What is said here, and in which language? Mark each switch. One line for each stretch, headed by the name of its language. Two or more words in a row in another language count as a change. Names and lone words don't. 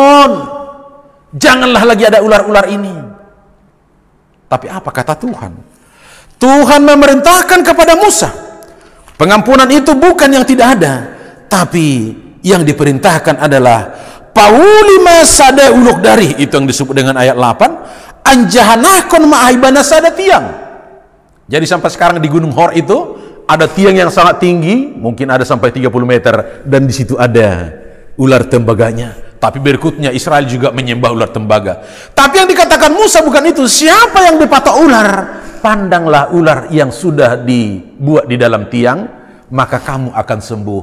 Indonesian: Janganlah lagi ada ular-ular ini. Tapi apa kata Tuhan? Tuhan memerintahkan kepada Musa, pengampunan itu bukan yang tidak ada, tapi yang diperintahkan adalah
Batak Simalungun: pauli masada uluk dari,
Indonesian: itu yang disebut dengan ayat 8,
Batak Simalungun: anjahanakon ma'aibana sada tiang.
Indonesian: Jadi sampai sekarang di Gunung Hor itu ada tiang yang sangat tinggi, mungkin ada sampai 30 meter, dan di situ ada ular tembaganya. Tapi berikutnya Israel juga menyembah ular tembaga. Tapi yang dikatakan Musa bukan itu. Siapa yang dipatok ular? Pandanglah ular yang sudah dibuat di dalam tiang, maka kamu akan sembuh.